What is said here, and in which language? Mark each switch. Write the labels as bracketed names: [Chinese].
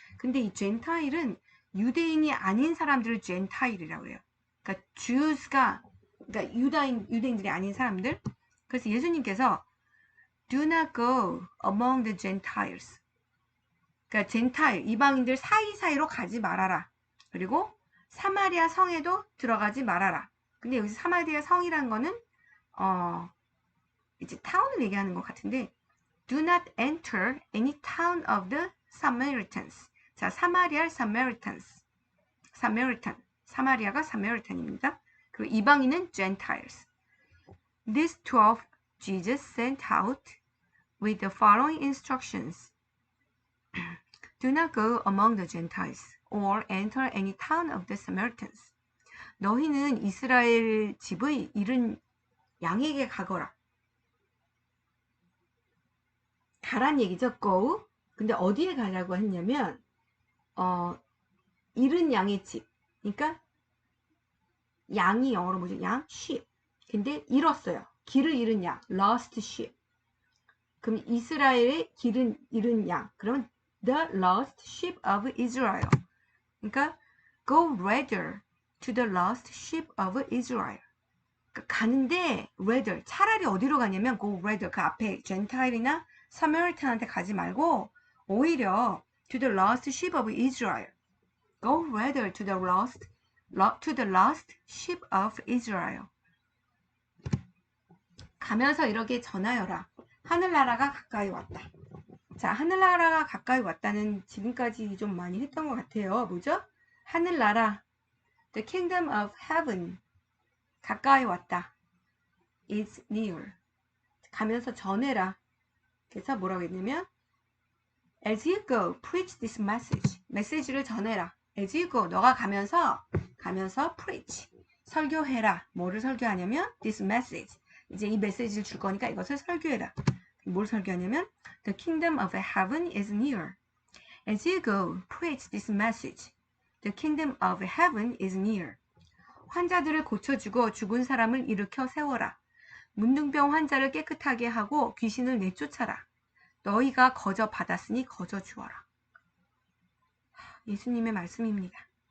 [Korean] 근데 이 젠타일은 유대인이 아닌 사람들을 젠타일이라고 해요. 그러니까 그러니까 유대인들이 아닌 사람들. 그래서 예수님께서 [English] do not go among the Gentiles. [Korean] 그러니까 젠타일, 이방인들 사이사이로 가지 말아라. 그리고 사마리아 성에도 들어가지 말아라. 근데 여기서 사마리아 성이란 거는 이제 타운을 얘기하는 것 같은데 [English] do not enter any town of the Samaritans. [Korean] 자, 사마리아 Samaritans. 사마리아가 사마리탄입니다. 그리고 이방인은 Gentiles. [English] These 12 Jesus sent out with the following instructions. Do not go among the Gentiles or enter any town of the Samaritans. [Korean] 너희는 이스라엘 집의 잃은 양에게 가거라. 가란 얘기죠. go. 근데 어디에 가라고 했냐면 잃은 양의 집. 그러니까 양이 영어로 뭐죠? 양, sheep. 근데 잃었어요. 길을 잃은 양, lost sheep. 그럼 이스라엘의 길은 잃은 양. 그러면 [English] the lost sheep of Israel. 그러니까 go rather to the lost sheep of Israel. [Korean] 그러니까 가는데 rather 차라리 어디로 가냐면 [English] go rather [Korean] 그 앞에 젠타일이나 사마리탄한테 가지 말고 오히려 [English] to the lost sheep of Israel. Go rather to the lost sheep of Israel. [Korean] 가면서 이렇게 전하여라. 하늘나라가 가까이 왔다. 자, 하늘나라가 가까이 왔다는 지금까지 좀 많이 했던 것 같아요. 뭐죠? [English] 하늘나라, the kingdom of heaven, [Korean] 가까이 왔다. [English] is near. [Korean] 가면서 전해라. 그래서 뭐라고 했냐면 [English] as you go, preach this message. [Korean] 메시지를 전해라. [English] as you go, [Korean] 너가 가면서 [English] preach. [Korean] 설교해라. 뭐를 설교하냐면 [English] this message. [Korean] 이제 이 메시지를 줄 거니까 이것을 설교해라. 뭘 설교하냐면 [English] the kingdom of heaven is near. As you go, preach this message. The kingdom of heaven is near. [Korean] 환자들을 고쳐주고 죽은 사람을 일으켜 세워라. 문둥병 환자를 깨끗하게 하고 귀신을 내쫓아라. 너희가 거저 받았으니 거저 주어라. 예수님의 말씀입니다.